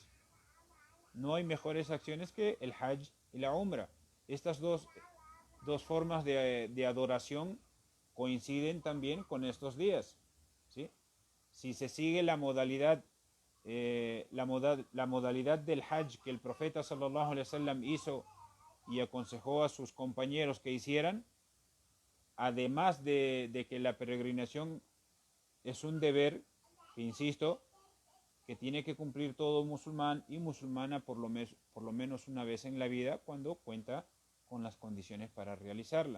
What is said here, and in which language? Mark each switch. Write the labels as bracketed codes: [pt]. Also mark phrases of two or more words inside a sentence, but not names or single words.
[es] No hay mejores acciones que el hajj y la umra. Estas dos formas de adoración coinciden también con estos días, ¿sí? Si se sigue la modalidad del hajj que el profeta [ar] صلى الله عليه وسلم [es] hizo y aconsejó a sus compañeros que hicieran, además de que la peregrinación es un deber, que insisto, que tiene que cumplir todo musulmán y musulmana por lo menos una vez en la vida cuando cuenta con las condiciones para realizarla.